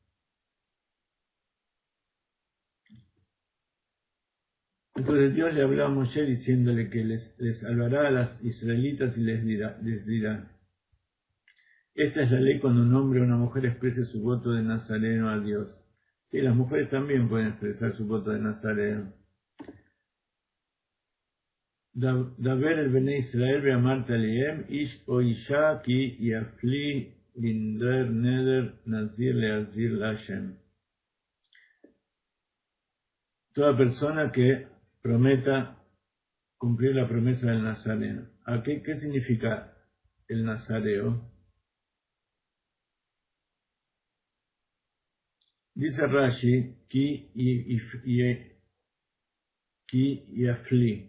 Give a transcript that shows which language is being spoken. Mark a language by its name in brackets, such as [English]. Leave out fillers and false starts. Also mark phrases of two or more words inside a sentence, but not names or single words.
[Spanish] Entonces Dios le habló a Moshe diciéndole que les salvará a las israelitas y les dirá, esta es la ley cuando un hombre o una mujer exprese su voto de nazareno a Dios. Sí, las mujeres también pueden expresar su voto de nazareno. [Hebrew] דבר אל בני ישראל ואמרת אלהם איש או אשה כי יפליא לנדר נדר נזיר להזיר לשם. [Spanish] Toda persona que prometa cumplir la promesa del nazareno. ¿Qué significa el nazareo? Dice Rashi, [Hebrew] כי יפליא.